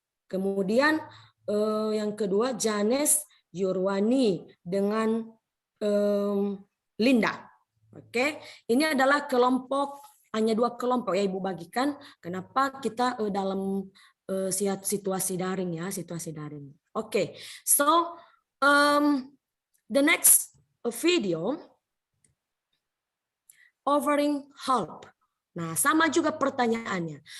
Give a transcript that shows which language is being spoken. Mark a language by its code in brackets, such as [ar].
[id] Kemudian yang kedua Janes, Yurwani dengan Linda. Oke, ini adalah kelompok, hanya 2 kelompok ya Ibu bagikan. Kenapa kita dalam situasi daring ya, situasi daring. [en] Oke, so the next video, offering help. [id] Nah, sama juga pertanyaannya.